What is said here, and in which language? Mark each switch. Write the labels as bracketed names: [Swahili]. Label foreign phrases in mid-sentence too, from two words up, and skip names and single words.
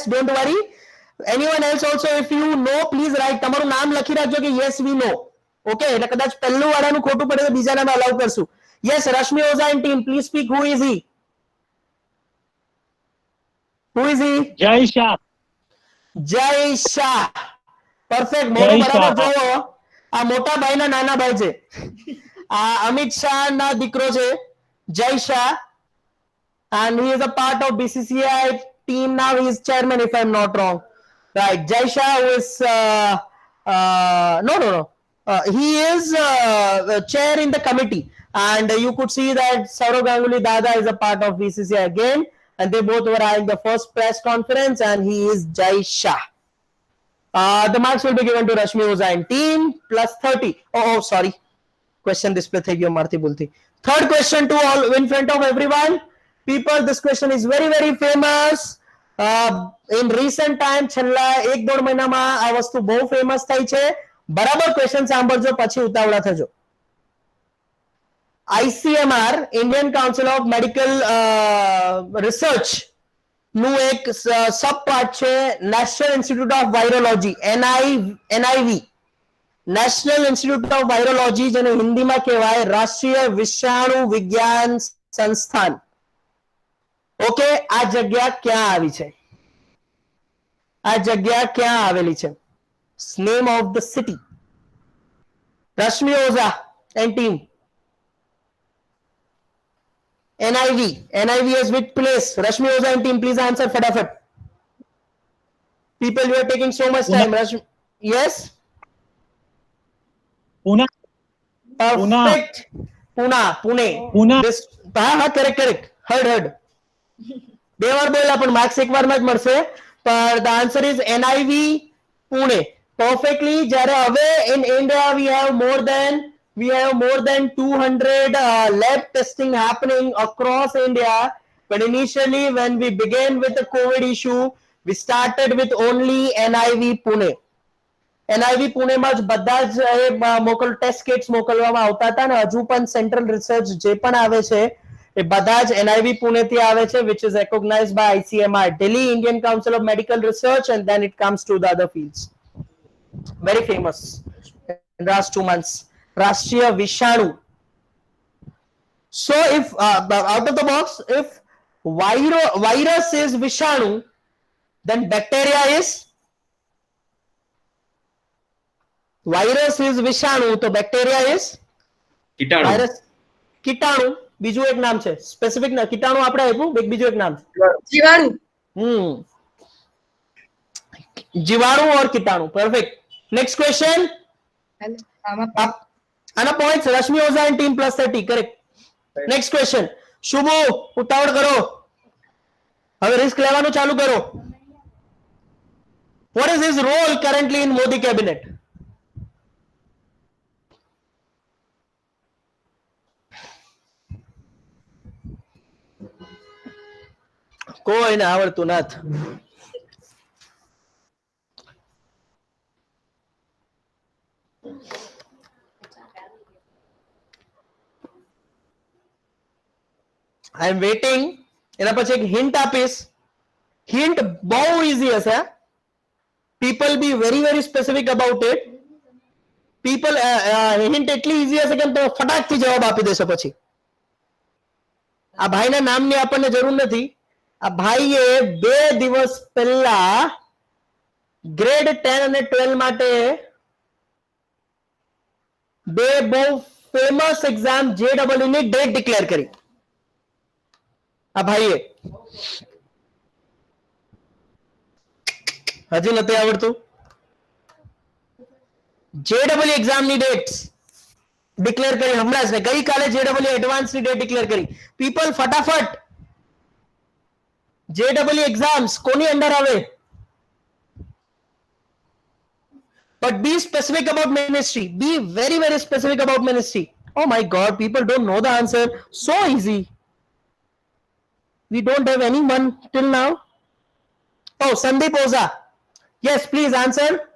[English] Don't worry. Anyone else also, if you know, please write. [Gujarati] તમારું નામ લખી રાખજો કે [English] yes we know. [Gujarati] Okay, એટલે કદાચ પહેલું વાળાનું ખોટું પડે તો બીજાને અલાઉ કરશું. [English] Yes, Rashmi Oza and team, please speak. Who is he? Jai Shah. Jai Shah. Perfect. [Gujarati] મોટો બરાબર જોવો. આ મોટા ભાઈના નાના ભાઈ છે. આ અમિત શાહ ના દીકરો છે, જય શાહ. [English] And he is a part of BCCI team now. He is chairman, if I'm not wrong. Right, Jai Shah, who is no. He is chair in the committee, and you could see that Saurav Ganguly Dada is a part of BCCI again, and they both were having the first press conference, and he is Jai Shah. The marks will be given to Rashmi Oza and team +30. Oh, sorry. Question display [Gujarati] થઈ ગયો મારથી ભૂલથી. [English] Third question to all in front of everyone. People, this question is very, very famous. In recent time, [Gujarati] છેલ્લા 1-1.5 મહિનામાં આ વસ્તુ બહુ ફેમસ થઈ છે. બરાબર ક્વેશ્ચન સાંભળજો, પછી ઉતાવળા થજો. ICMR, Indian Council of Medical Research નું એક સબ પાર્ટ છે નેશનલ ઇન્સ્ટિટ્યૂટ ઓફ વાયરોલોજી, NIV. નેશનલ ઇન્સ્ટિટ્યૂટ ઓફ વાયરોલોજી, જેને હિન્દીમાં કહેવાય રાષ્ટ્રીય વિષાણુ વિજ્ઞાન સંસ્થાન. ઓકે, આ જગ્યા ક્યાં આવી છે? આ જગ્યા ક્યાં આવેલી છે? [English] name of the city. Rashmi Oza and team. NIV is which place? Rashmi Oza and team, please answer फटाफट. People, you are taking so much time. Rashmi, yes? Pune. Perfect. Pune. This, correct. Heard. [Gujarati] 2 વાર બોલ્યા પણ માર્ક્સ એક વારમાં જ મળશે. [English] but the answer is NIV Pune. Perfectly. [Gujarati] જ્યારે હવે [English] in India we have more than 200 lab testing happening across India. But initially, when we began with the COVID issue, we started with only NIV Pune. [Gujarati] NIV Pune માં જ બધા જ ટેસ્ટ કિટ્સ મોકલવામાં આવતા હતા, અને હજુ પણ સેન્ટ્રલ રિસર્ચ જે પણ આવે છે એ બધા જ NIV Pune થી આવે છે, [English] which is recognized by ICMR, Delhi Indian Council of Medical Research, and then it comes to the other fields. Very famous in the last 2 months. [Hindi] राष्ट्रीय विषाणु. [English] So if out of the box, if virus is Vishanu, then bacteria is Vishanu, तो bacteria is [Gujarati] કીટાણુ. [English] virus. [Gujarati] કીટાણુ બીજું એક નામ છે, સ્પેસિફિક ના કીટાણુ આપણે આપ્યું, એક બીજું એક નામ છે [Hindi] जीवाणु. जीवाणु और कीटाणु. परफेक्ट. [English] next question. [Gujarati] આના પોઈન્ટ્સ રશ્મિ ઓઝા [English] and team [Gujarati] +30. કરેક્ટ. [English] next question. [Gujarati] શુભુ ઉતાવળ કરો, હવે રિસ્ક લેવાનું ચાલુ કરો. [English] What is his role currently in Modi cabinet? [Gujarati] કોઈને આવડતું નથી. [English] I am waiting. [Gujarati] એના પછી એક હિન્ટ આપીશ. હિન્ટ બહુ ઈઝી હશે. [English] People be very very specific about it. [Gujarati] People હિન્ટ એટલી ઈઝી હશે કે તમે ફટાકથી જવાબ આપી દેશો. પછી આ ભાઈના નામની આપણને જરૂર નથી. આ ભાઈએ 2 દિવસ પહેલા ગ્રેડ 10 અને 12 માટે 2 બહુ ફેમસ એક્ઝામ JEE ની ડેટ ડિક્લેર કરી. આ ભાઈએ હજી નથી આવડતું. JEE એક્ઝામની ડેટ્સ ડિક્લેર કરી હમણાં જ. ગઈકાલે JEE એડવાન્સ ની ડેટ ડિક્લેર કરી. પીપલ ફટાફટ JEE એક્ઝામ્સ કોની અંડર આવે? [English] But be specific about ministry. Be very very specific about ministry. Oh my God, people don't know the answer. So easy. We don't have anyone till now. Oh, Sandeep Oza. Yes, please answer.